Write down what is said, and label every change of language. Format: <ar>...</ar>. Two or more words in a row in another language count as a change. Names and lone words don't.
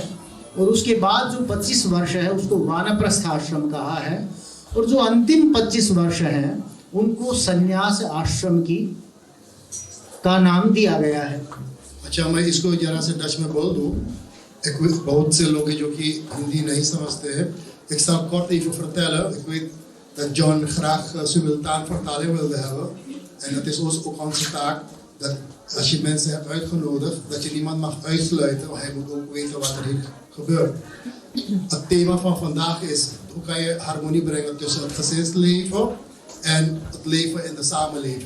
<hi>और उसके बाद जो 25 वर्ष है उसको वानप्रस्थ आश्रम कहा है। और जो अंतिम 25 वर्ष हैं उनको संन्यास आश्रम का नाम दिया गया है। अच्छा, मैं इसको जरा से डच में बोल दूं। बहुत से लोग जो कि हिंदी नहीं समझते हैं,</hi> <nl>ik zal kort even vertellen. Ik weet dat John graag simultaan vertaling wilde hebben. En dat is ook onze taak. dat als je mensen hebt uitgenodigd, dat je niemand mag uitsluiten, want hij moet ook weten wat er hier gebeurt. Het thema van vandaag is, hoe kan je harmonie brengen tussen het gezinsleven en het leven in de samenleving.</nl>